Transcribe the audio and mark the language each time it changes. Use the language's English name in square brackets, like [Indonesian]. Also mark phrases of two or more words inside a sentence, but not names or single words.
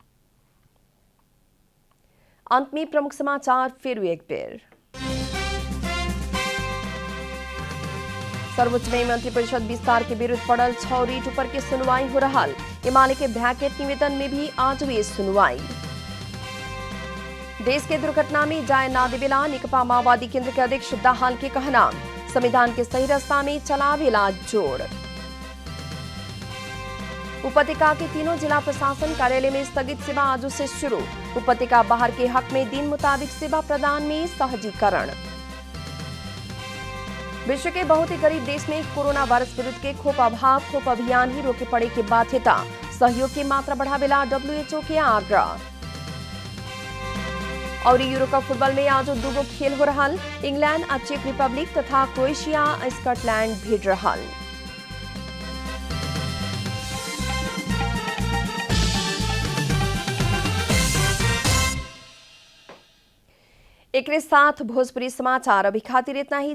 [Bhojpuri] अंत में प्रमुख समाचार फिर एक बेर। सर्वोच्च में मंत्रिपरिषद विस्तार के विरुद्ध पड़ल 6 रीट ऊपर के सुनवाई हो रहा। एमाले के भैकेट निवेदन में भी आज हुई सुनवाई। देश के दुर्घटना में जाए ना देवेला निकपा माओवादी केंद्र के अध्यक्ष दाहाल के कहना। संविधान के सही रास्ता में चलावेला जोड़। उपत्यका के तीनों जिला प्रशासन कार्यालय में स्थगित सेवा आज से शुरू। उपत्यका बाहर के हक में दिन मुताबिक सेवा प्रदान में सहजीकरण। विश्व के बहुत ही गरीब देश में कोरोना वायरस विरुद्ध के खोप अभाव, खोप अभियान ही रोके पड़े की बाध्यता, सहयोग की मात्रा बढ़ावेला WHO के आग्रह। और यूरो कप फुटबॉल में आज दूगो खेल हो रहा। इंग्लैंड और चेक रिपब्लिक तथा क्रोएशिया स्कॉटलैंड भिड़ रहा। एक साथ भोजपुरी समाचार अभी खातिर इतना ही।